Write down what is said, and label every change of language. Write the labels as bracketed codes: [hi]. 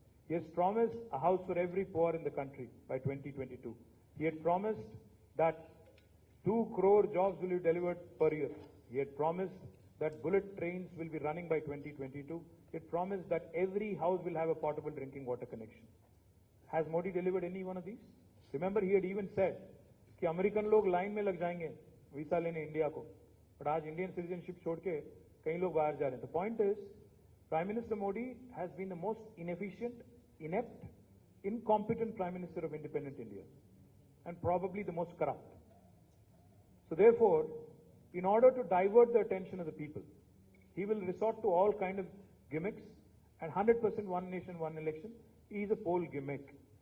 [en] He has promised a house for every poor in the country by 2022. He had promised that 2 crore jobs will be delivered per year. He had promised that bullet trains will be running by 2022. He had promised that every house will have a potable drinking water connection. Has Modi delivered any one of these? Remember, he had even said [hi] कि American लोग line में लग जाएंगे visa लेने India को, but आज Indian citizenship छोड़ के कई लोग बाहर जा रहे हैं. [en] The point is, Prime Minister Modi has been the most inefficient, inept, incompetent Prime Minister of independent India, and probably the most corrupt. So therefore, in order to divert the attention of the people, he will resort to all kind of gimmicks, and 100% one nation, one election is a poll gimmick.